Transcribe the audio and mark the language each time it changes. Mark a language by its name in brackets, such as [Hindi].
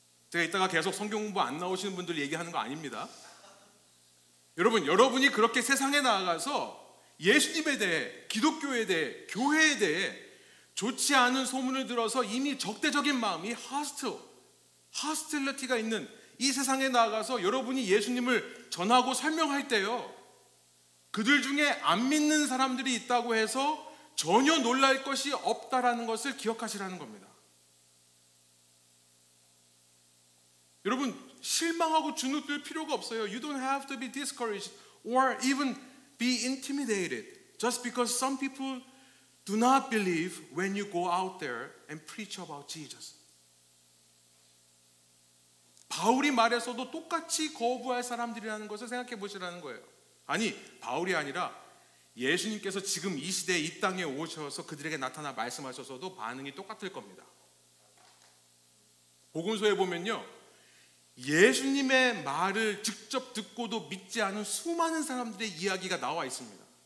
[Korean] 제가 이따가 계속 성경 공부 안 나오시는 분들 얘기하는 거 아닙니다. 여러분이 그렇게 세상에 나아가서 예수님에 대해, 기독교에 대해, 교회에 대해 좋지 않은 소문을 들어서 이미 적대적인 마음이 hostility가 있는 이 세상에 나아가서 여러분이 예수님을 전하고 설명할 때요, 그들 중에 안 믿는 사람들이 있다고 해서 전혀 놀랄 것이 없다라는 것을 기억하시라는 겁니다. 여러분, 실망하고 주눅들 필요가 없어요. [English] You don't have to be discouraged or even be intimidated just because some people do not believe when you go out there and preach about Jesus. [Korean] 바울이 말해서도 똑같이 거부할 사람들이라는 것을 생각해 보시라는 거예요. 아니, 바울이 아니라 예수님께서 지금 이 시대에 이 땅에 오셔서 그들에게 나타나 말씀하셔서도 반응이 똑같을 겁니다. 복음서에 보면요, 예수님의 말을 직접 듣고도 믿지 않은 수많은 사람들의 이야기가 나와 있습니다.